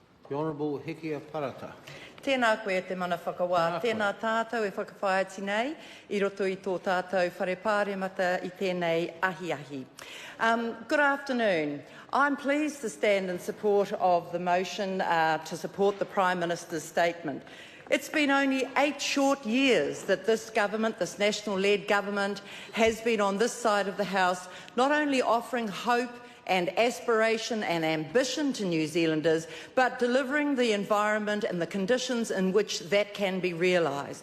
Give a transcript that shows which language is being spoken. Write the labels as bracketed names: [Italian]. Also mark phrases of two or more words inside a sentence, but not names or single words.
[English] The Honourable Hekia Parata. [Māori] Tēnā koe te mana whakawā. Tēnā tātou e whakawhāiti nei, I roto I tō tātou whare pāremata I tēnei ahi. [English] Good afternoon. I'm pleased to stand in support of the motion to support the Prime Minister's statement. It's been only 8 short years that this government, this national-led government, has been on this side of the House, not only offering hope and aspiration and ambition to New Zealanders, but delivering the environment and the conditions in which that can be realised.